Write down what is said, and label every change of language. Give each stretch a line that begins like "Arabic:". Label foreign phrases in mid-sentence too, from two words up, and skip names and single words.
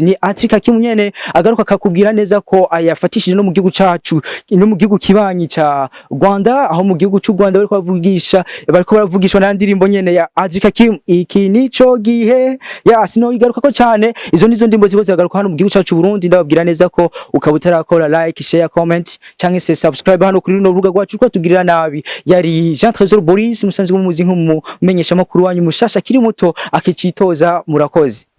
Rundi: Ni Akim nyene agaruka akakubwira neza ko ayafatishije no mu gihugu cyacu, no mu gihugu kibanyi ca Rwanda, aho mu gihugu cy'u Rwanda bariko baravugishwa na ndirimbo nyene ya Akim. Iki nico gihe sino igaruka ko cyane. Izo nizo ndimbo ziko zagaruka hano mu gihugu cyacu Burundi. Ndababwira neza ko ukabutarakora
English: like, share, comment
Rundi: canke se subscribe hano kuri runo rubuga rwacu ko tugirira nabi. Yari Jean Trésor Boris, musanzwe mumuzi nk'umumenyesha makuru wanyu mushasha kiri muto akicitoza. Murakoze.